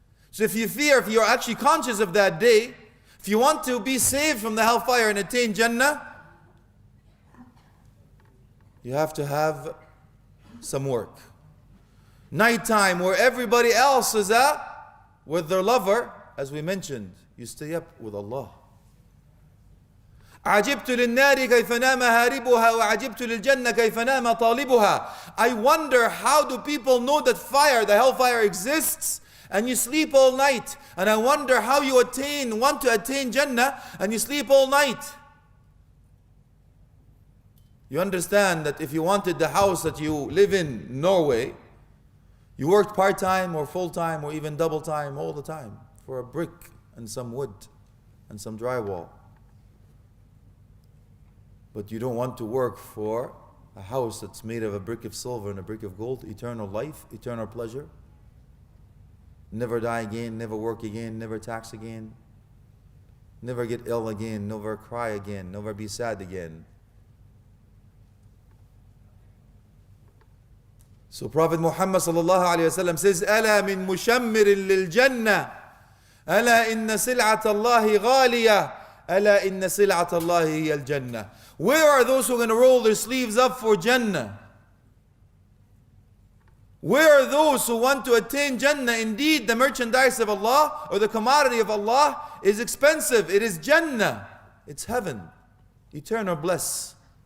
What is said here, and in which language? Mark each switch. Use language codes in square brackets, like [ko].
[en] So if you're actually conscious of that day, if you want to be saved from the hellfire and attain Jannah, you have to have some work. Nighttime where everybody else is with their lover, as we mentioned, you stay up with Allah. [ar] عجبت للنار كيف نام هاربها وعجبت للجنة كيف نام طالبها. [en] I wonder, how do people know that the hellfire exists, and you sleep all night? And I wonder how you want to attain Jannah and you sleep all night. You understand that if you wanted the house that you live in Norway, You worked part-time or full-time or even double-time all the time for a brick and some wood and some drywall. But you don't want to work for a house that's made of a brick of silver and a brick of gold, eternal life, eternal pleasure. Never die again, never work again, never tax again, never get ill again, never cry again, never be sad again. So Prophet Muhammad sallallahu alayhi wa sallam says, [ar] ألا من مشمر للجنة ألا إن سلعة الله غالية ألا إن سلعة الله هي الجنة. [en] Where are those who are going to roll their sleeves up for Jannah? Where are those who want to attain Jannah? Indeed, the merchandise of Allah or the commodity of Allah is expensive. It is Jannah. It's heaven. Eternal bliss.